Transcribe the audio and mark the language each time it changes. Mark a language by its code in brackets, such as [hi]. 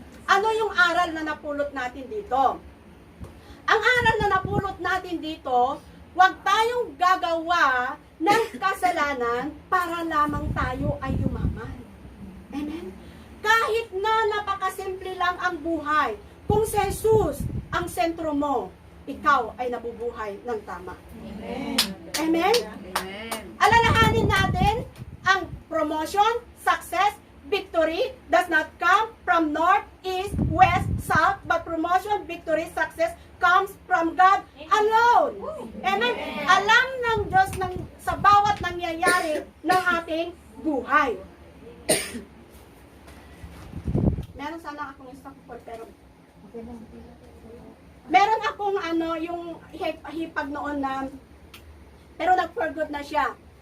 [tl] Ano yung aral na napulot natin dito? Ang aral na napulot natin dito, huwag tayong gagawa ng kasalanan para lamang tayo ay yumaman. Amen? Kahit na napakasimple lang ang buhay, kung si Jesus ang sentro mo, ikaw ay nabubuhay ng tama. Amen. Amen? Amen. Alalahanin natin ang [en] promotion, success, victory does not come from north, east, west, south, but promotion, victory, success comes from God alone. Amen? [tl] Alam ng Diyos sa bawat nangyayari ng ating buhay. Meron sana akong stock for pero meron akong yung hipag noon na pero nag-for good na siya.